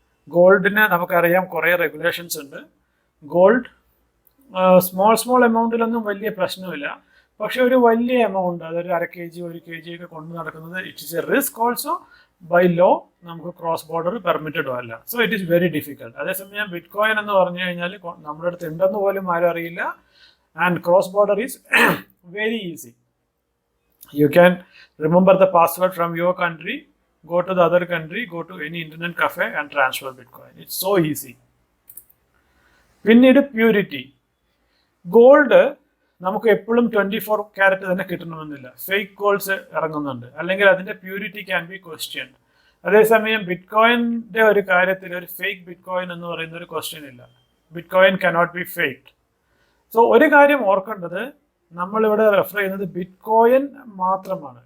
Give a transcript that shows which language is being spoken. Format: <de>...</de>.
<ml>ഗോൾഡിന് നമുക്കറിയാം കുറേ റെഗുലേഷൻസ് ഉണ്ട്. ഗോൾഡ് സ്മോൾ എമൗണ്ടിലൊന്നും വലിയ പ്രശ്നമില്ല. പക്ഷെ ഒരു വലിയ എമൗണ്ട്, അതൊരു 1/2 kg 1 kg ഒക്കെ കൊണ്ടു നടക്കുന്നത്</ml> <en>It is a risk also.</en> <ml>By law നമുക്ക് ക്രോസ് ബോർഡർ പെർമിറ്റഡോ അല്ല.</ml> <en>So it is very difficult.</en> <ml>അതേസമയം ബിറ്റ്കോയിൻ എന്ന് പറഞ്ഞു കഴിഞ്ഞാൽ നമ്മുടെ അടുത്ത് ഉണ്ടെന്ന് പോലും ആരും അറിയില്ല.</ml> <en>And cross border is very easy. You can remember the password from your country, go to the other country, go to any internet cafe and transfer Bitcoin. It's so easy.</en> <ml>പിന്നീട് പ്യൂരിറ്റി. ഗോൾഡ് നമുക്ക് എപ്പോഴും 24 carrot തന്നെ കിട്ടണമെന്നില്ല. Fake golds ഇറങ്ങുന്നുണ്ട്, അല്ലെങ്കിൽ അതിൻ്റെ purity</ml> <en>Can be question.</en> <ml>അതേസമയം ബിറ്റ്കോയിൻ്റെ ഒരു കാര്യത്തിൽ ഒരു ഫേക്ക് ബിറ്റ്കോയിൻ എന്ന് പറയുന്ന ഒരു ക്വസ്റ്റ്യൻ ഇല്ല.</ml> <en>Bitcoin cannot be faked.</en> <ml>So ഒരു കാര്യം ഓർക്കേണ്ടത്, നമ്മളിവിടെ റെഫർ ചെയ്യുന്നത് ബിറ്റ്കോയിൻ മാത്രമാണ്.</ml>